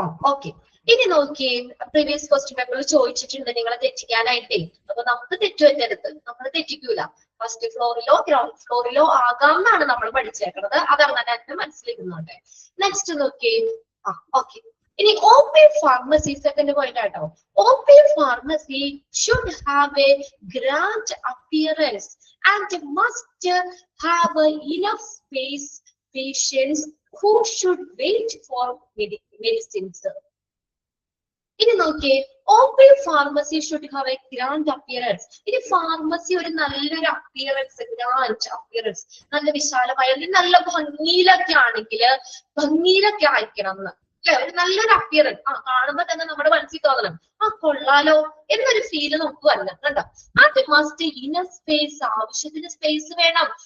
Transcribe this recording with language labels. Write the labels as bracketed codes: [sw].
[ml] Okay. ഇനി നോക്കി, previous question പേപ്പറിൽ ചോദിച്ചിട്ടുണ്ട് നിങ്ങളെ തെറ്റിക്കാനായിട്ടേ. അപ്പൊ നമുക്ക് തെറ്റുപറ്റരുത്, നമ്മൾ തെറ്റിക്കൂല. ഫസ്റ്റ് ഫ്ലോറിലോ ഗ്രൗണ്ട് ഫ്ലോറിലോ ആകാം എന്നാണ് നമ്മൾ പഠിച്ചേക്കുന്നത്. അതങ്ങനെ തന്നെ മനസ്സിലിരുന്നുണ്ട്. നെക്സ്റ്റ് നോക്കി. ഓക്കെ. ഇനി OP pharmacy, സെക്കൻഡ് പോയിന്റ് ആട്ടോ. [en] OP pharmacy should have a grand appearance and must have enough space patients who should wait for medicines. [ml] ഇനി നോക്കിയേ, [en] OP pharmacy should have a grand appearance. [ml] ഇനി pharmacy ഒരു നല്ലൊരു appearance, grand appearance, നല്ല വിശാലമായ നല്ല ഭംഗിയിലൊക്കെ ആണെങ്കിൽ ഭംഗിയിലൊക്കെ ആയിരിക്കണം എന്ന്. ഒരു നല്ലൊരു അപ്പിയറൻസ് കാണുമ്പോ തന്നെ നമ്മുടെ മനസ്സിൽ തോന്നണം കൊള്ളാലോ എന്നൊരു ഫീല് നമുക്ക് വരണം കണ്ടോ. അത് മസ്റ്റ് ഇനർ സ്പേസ്, ആവശ്യത്തിന് സ്പേസ് വേണം.